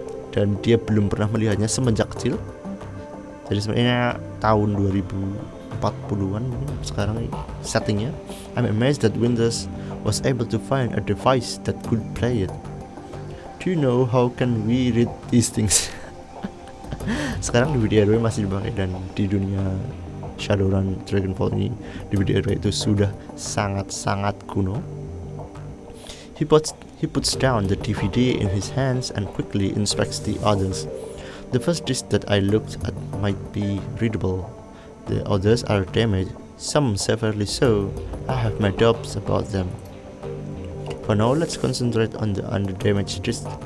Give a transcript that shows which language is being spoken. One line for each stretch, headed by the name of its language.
Indonesian: Dan dia belum pernah melihatnya semenjak kecil. Jadi sebenarnya tahun 2040-an mungkin sekarang settingnya.
English: I'm amazed that Windows was able to find a device that could play it. Do you know how can we read these things?
Indonesian: Sekarang DVD RW masih dipakai, dan di dunia Shadowrun Dragonfall ini DVD RW itu sudah sangat-sangat kuno.
English: He puts down the DVD in his hands and quickly inspects the others. The first disc that I looked at might be readable. The others are damaged, some severely so. I have my doubts about them. For now, let's concentrate on the undamaged disc.